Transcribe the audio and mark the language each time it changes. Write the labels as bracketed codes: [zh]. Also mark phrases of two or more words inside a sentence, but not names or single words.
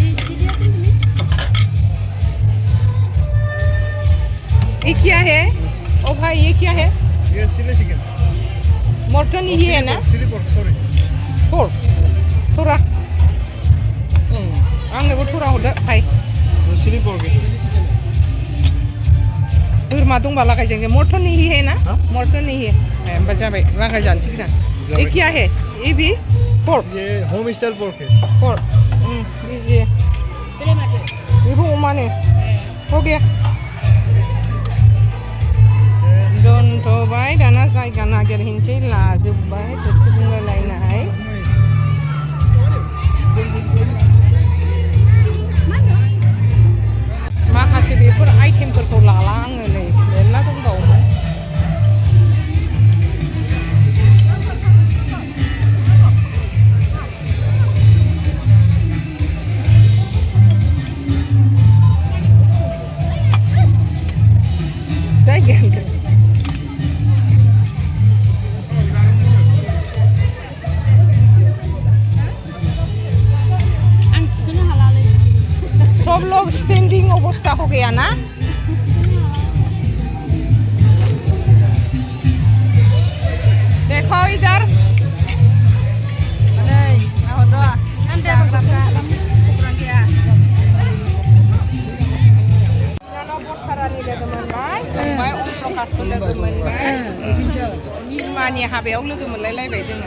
[hi] ये क्या है ओ भाई ये क्या है ये चिली चिकन मटन ही है ना [en] chilli pork sorry [hi] पोर्क थोड़ा आंनोबो थोड़ा हरदो भाई [en] chilli pork [brx] बोरमा दंबा लागायजायो [hi] मटन ही है ना मटन ही है [brx] होमबा जाबाय लागायजानोसै गोदान [hi] ये क्या है ये भी पोर्क ये [en] home style [hi] पोर्क है पोर्क दीजिए [brx] बेबो अमानो [hi] हो गया [brx] दोनथ'बाय दाना जायगा नागिरहैनोसै लाजोब्बाय थोरसि बुंलायलायनाय माखासे बेफोर आइटेमफोरखौ लाला आङो नै मेरला दंबावोमोन [hi] जायगायानो सब लोग स्टैंडिंग अवस्था हो गया ना देखो इधर [brx] निमानि हाबायाव लोगो मोनलायलायबाय जोङो